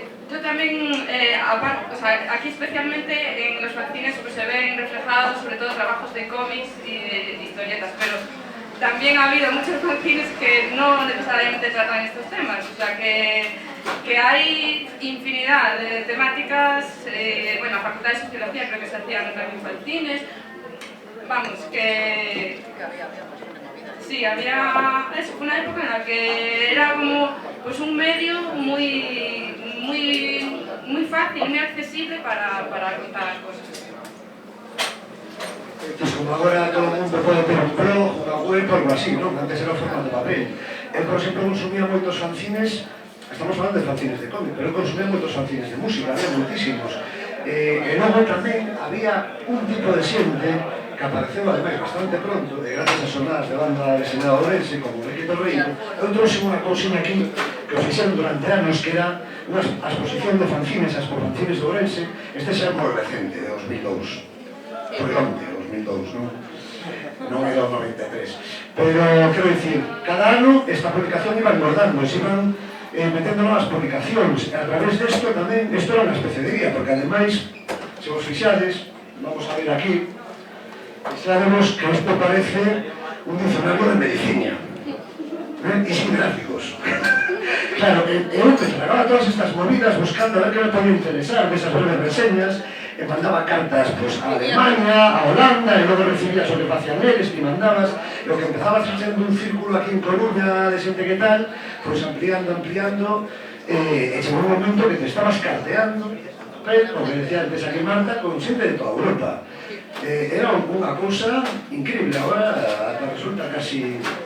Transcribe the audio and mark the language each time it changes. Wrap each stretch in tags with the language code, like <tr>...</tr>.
<es>Yo también, aparte, o sea, aquí especialmente en los fanzines pues, se ven reflejados sobre todo trabajos de cómics y de historietas, pero también ha habido muchos fanzines que no necesariamente tratan estos temas, o sea que hay infinidad de temáticas, bueno, la Facultad de Sociología creo que se hacían también fanzines, vamos, que sí, había, eso fue una época en la que era como pues un medio muy muy fácil, muy accesible para contar as cosas.</es> <gl>Pues como agora todo o mundo pode ter un blog, unha web, algo así, non? Antes era o formato de papel. Eu, por exemplo, consumía moitos fanzines, estamos falando de fanzines de cómic, pero eu consumía moitos fanzines de música, había moitísimos. E logo tamén había un tipo de xente que apareceu ademais bastante pronto, e gracias a sonadas de banda deseñada ourense, como Enrique Torreiro, eu trouxe unha cousinha aquí que o fixeron durante anos, que era unha exposición de fanzines, as fanzines de Ourense. Este xa é moi recente, de 2002. Foi onte, 2002, non? Non era o 93. Pero, quero dicir, cada ano esta publicación iba engordando, se iban metendo novas publicacións. A través desto tamén, isto era unha especie de guía, porque ademais, se vos fixades, vamos a ver aquí, sabemos que isto parece un dicionario de medicina, e sin gráficos. Claro, eu que tragaba todas estas movidas buscando a ver que me podía interesar desas breves reseñas, e mandaba cartas pues, a Alemania, a Holanda, e logo recibías o que facían eles, que mandabas, e o que empezabas facendo un círculo aquí en Coruña de xente que tal, pues ampliando, e chegou un momento que te estabas carteando, pero o que decía antes aquí Marta, con xente de toda Europa. Era unha cousa increíble, agora resulta casi...</gl>